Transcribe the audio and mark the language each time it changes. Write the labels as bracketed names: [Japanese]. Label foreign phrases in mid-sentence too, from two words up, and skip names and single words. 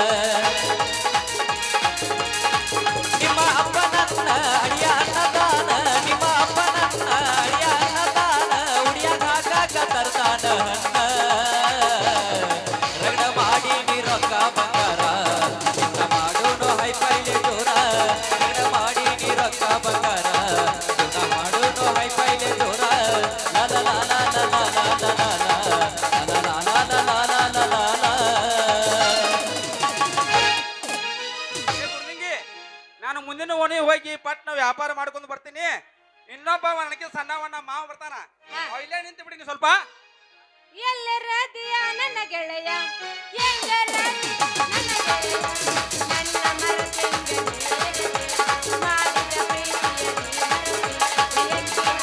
[Kannada] ನಿಮ್ಮ ಅಪ್ಪ ನನ್ನ ಅಡಿಯ ಅನ್ನದಾನ ನಿಮ್ಮ ಅಪ್ಪ ನನ್ನ ಅಡಿಯ ಅನ್ನದಾನ ಉಡಿಯಾಗ ಹಾಕಾಕ ತರ್ತಾನ ಹನ್ನ ರಗಡ ಮಾಡಿ ನೀ ರೊಕ್ಕ ಬಂಗಾರ ಜೀವನ ಮಾಡೋನು ಹೈ ಬೈಲೆ ಜೋರ ರಗಡ ಮಾಡಿ ನೀ ರೊಕ್ಕ ಬಂಗಾರ ಜೀವನ ಮಾಡೋನು ಹೈ ಬೈಲೆ ಜೋರ. ಲ ಲ ಲ ಲ ಲ ಲ ಲ ಲ ಲ ಲ ಲ ಲ ಲ ಲ ಲ ಲ ಲ. ಏ ಗುರ್ಲಿಂಗಿ, ನಾನು ಮುಂದಿನ ಓಣಿ ಹೋಗಿ ಪಟ್ನ ವ್ಯಾಪಾರ ಮಾಡ್ಕೊಂಡು ಬರ್ತೀನಿ. ಇನ್ನೊಬ್ಬ ನನಗೆ ಸಣ್ಣವಣ್ಣ ಮಾವ ಬರ್ತಾನ, ಅವ ಇಲ್ಲೇ ನಿಂತು ಬಿಡಿ ಸ್ವಲ್ಪ. ಎಲ್ಲರದಿಯ ನನ್ನ ಗೆಳೆಯ ಎಂಗರದಿ ನನ್ನ ಗೆಳೆಯ ನನ್ನ ಮರತೆಂಗೆ ಮಾಡಿದ ಪ್ರೀತಿಯಲ್ಲಿ ಮರತಿ